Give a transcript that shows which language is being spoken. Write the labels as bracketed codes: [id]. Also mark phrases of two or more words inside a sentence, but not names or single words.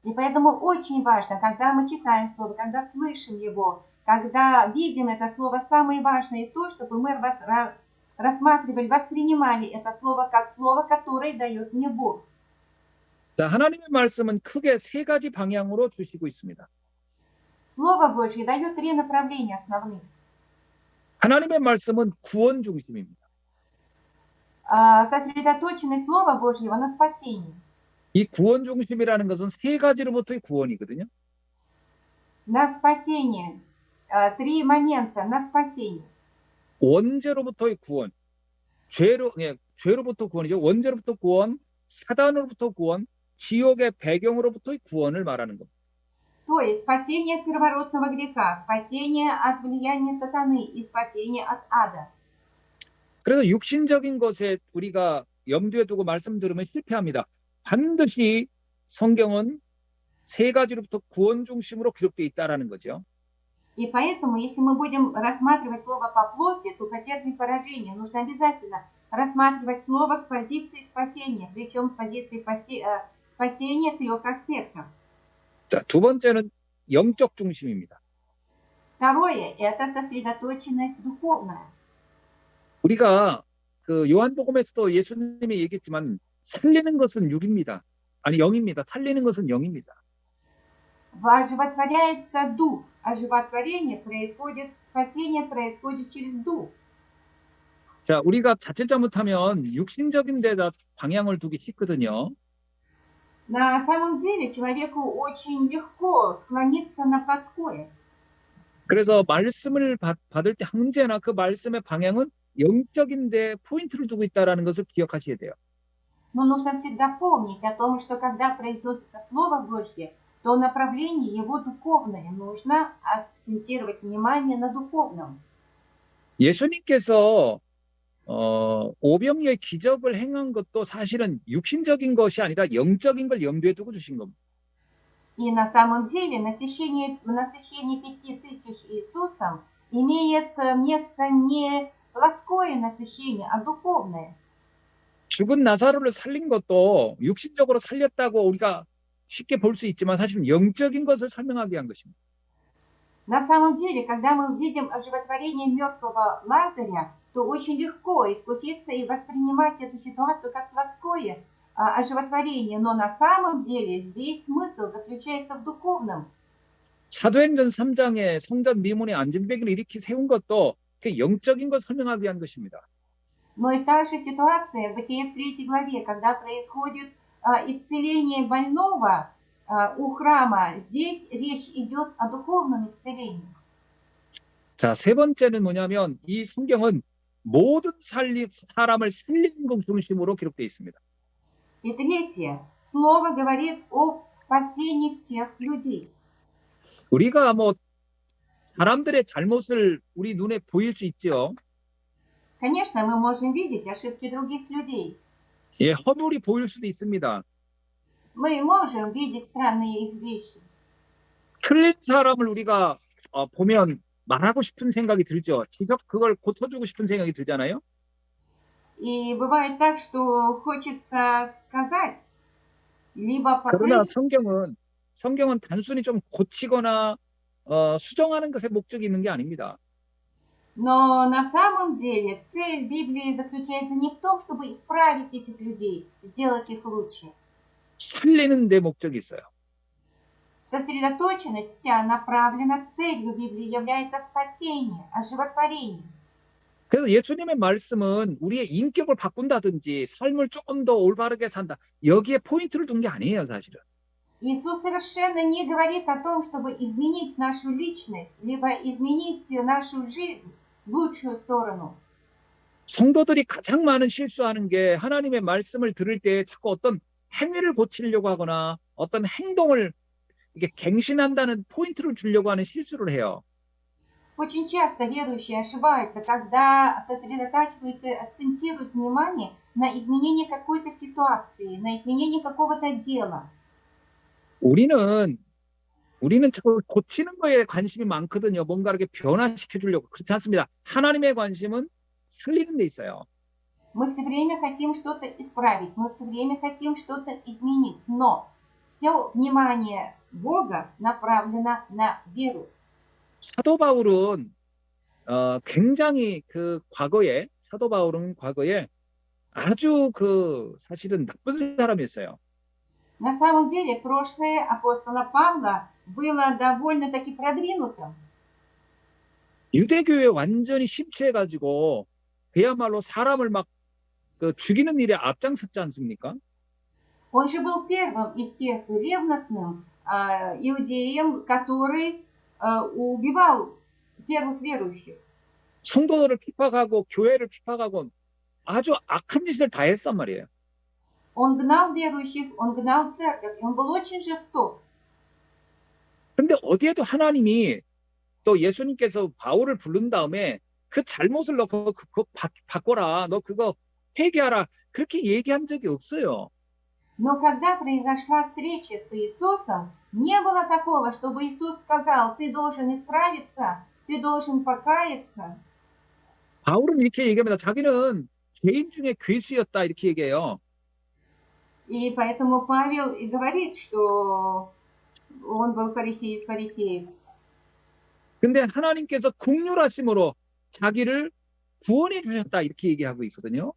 [ru] И поэтому очень важно, когда мы читаем Слово, когда слышим его, когда видим это Слово, самое важное то, чтобы мы рассматривали, воспринимали это Слово как Слово, которое дает мне Бог. [ko] 자, 하나님의 말씀은 크게 세 가지 방향으로 주시고 있습니다. [ru] Слово Божье дает три направления основных. [ko] 하나님의 말씀은 구원 중심입니다. [ru] Сосредоточенность Слова Божьего на спасении. [ko] 이 구원 중심이라는 것은 세 가지로부터의 구원이거든요. [ru] На спасение. Три момента на спасение. [ko] 원죄로부터의 구원, 죄로부터 구원이죠. 원죄로부터 구원, 사단으로부터 구원, 지옥의 배경으로부터의 구원을 말하는 겁니다. [ru] То есть спасение от первородного греха, спасение от влияния сатаны и спасение от ада. [ko] 그래서 육신적인 것에 우리가 염두에 두고 말씀 들으면 실패합니다. 반드시 성경은 세 가지로부터 구원 중심으로 기록되어 있다라는 거죠. [ru] И поэтому, если мы будем рассматривать слово по плоти, то потерпим поражение. Нужно обязательно рассматривать слово с позиции спасения, причем с позиции спасения трех аспектов. [ko] 자, 두 번째는 영적 중심입니다. [ru] Второе – это сосредоточенность духовная. [ko] 우리가 그 요한복음에서도 예수님이 얘기했지만 살리는 것은 육입니다. 아니 영입니다. 살리는 것은 영입니다. [ru] Оживотворяется дух. Оживотворение происходит, спасение происходит через дух. [ko] 자, 우리가 자칫 잘못하면 육신적인 데다 방향을 두기 쉽거든요. [ru] На самом деле человеку очень легко склониться на плотское. [ko] 그래서 말씀을 받을 때 언제나 그 말씀의 방향은 영적인 데 포인트를 두고 있다는 것을 기억하셔야 돼요. [ru] Но нужно всегда помнить о том, что когда произносится Слово Божье, то направление его духовное. Нужно акцентировать внимание на духовном. [ko] 예수님께서 오병이의 기적을 행한 것도 사실은 육신적인 것이 아니라 영적인 걸 염두에 두고 주신 겁니다. [ru] И на самом деле насыщение 5000 Иисусом имеет место не плотское насыщение, а духовное. [ko] 죽은 나사로를 살린 것도 육신적으로 살렸다고 우리가 쉽게 볼 수 있지만 사실은 영적인 것을 설명하기 위한 것입니다. [ru] На самом деле, когда мы видим оживотворение мертвого Лазаря, то очень легко искуситься и воспринимать эту ситуацию как плотское оживотворение. Но на самом деле здесь смысл заключается в духовном. [ko] 사도행전 3장에 성전 미문에 안전병을 일으키 세운 것도 그 영적인 것 설명하기 위한 것입니다. [ru] Но и та же ситуация в Бытие в 3 главе, когда происходит исцеление больного у храма. Здесь речь идет о духовном исцелении. [ko] 자, 세 번째는 뭐냐면 이 성경은 모든 사람을 살리는 것 중심으로 기록되어 있습니다. [ru] И третье. Слово говорит о спасении всех людей. [ko] 우리가 뭐 사람들의 잘못을 우리 눈에 보일 수 있죠. [ru] Конечно, мы можем видеть ошибки других людей. [ko] 예, 허물이 보일 수도 있습니다. [ru] Мы можем видеть странные их вещи. [ko] 틀린 사람을 우리가 보면 말하고 싶은 생각이 들죠. 그걸 고쳐주고 싶은 생각이 들잖아요. [ru] И бывает так, что хочется сказать, либо [ko] 그러나 [ru] покрыть. [ko] 성경은 단순히 좀 고치거나 수정하는 것에 목적이 있는 게 아닙니다. [ru] Но на самом деле цель Библии заключается не в том, чтобы исправить этих людей, сделать их лучше. [ko] 살리는 데 목적이 있어요. [ru] Сосредоточенность вся направлена, целью Библии является спасение, оживотворение. [ko] 그래서 예수님의 말씀은 우리의 인격을 바꾼다든지 삶을 조금 더 올바르게 산다. 여기에 포인트를 둔 게 아니에요, 사실은. [ru] Иисус совершенно не говорит о том, чтобы изменить нашу личность, либо изменить нашу жизнь в лучшую сторону. [ko] 성도들이 가장 많은 실수하는 게 하나님의 말씀을 들을 때 자꾸 어떤 행위를 고치려고 하거나 어떤 행동을 이게 갱신한다는 포인트를 주려고 하는 실수를 해요. [ru] Очень часто верующие ошибаются, когда сосредотачиваются, акцентируют внимание на изменении какой-то ситуации, на изменении какого-то дела. [ko] 우리는 자꾸 고치는 거에 관심이 많거든요. 뭔가 이렇게 변화시켜 주려고. 그렇지 않습니다. 하나님의 관심은 살리는 데 있어요. [ru] Мы все время хотим что-то исправить, мы все время хотим что-то изменить, но все внимание Бога направлено на веру. [ko] 사도 바울은 굉장히 사도 바울은 과거에 아주 사실은 나쁜 사람이었어요. [ru] На самом деле, прошлое апостола Павла было довольно-таки продвинутым. [ko] 유대교에 완전히 심취해가지고 그야말로 사람을 막 죽이는 일에 앞장섰지 않습니까? [ru] Он же был первым из тех ревностным иудеем, который убивал первых верующих. [ko] 성도들을 핍박하고 교회를 핍박하고 아주 악한 짓을 다 했단 말이에요. [ru] Он гнал верующих, он гнал церковь, и он был очень жесток. [ko] 그런데 어디에도 하나님이 또 예수님께서 바울을 부른 다음에 그 잘못을 너 그거 바꿔라, 너 그거 회개하라, 그렇게 얘기한 적이 없어요. [ru] Но когда произошла встреча с Иисусом, не было такого, чтобы Иисус сказал, ты должен исправиться, ты должен покаяться. [ko] 바울은 이렇게 얘기합니다. 자기는 죄인 중에 괴수였다, 이렇게 얘기해요. [ru] И поэтому Павел и говорит, что он был фарисей из фарисеев. [ko] 근데 하나님께서 긍휼하심으로 자기를 구원해 주셨다, 이렇게 얘기하고 있거든요.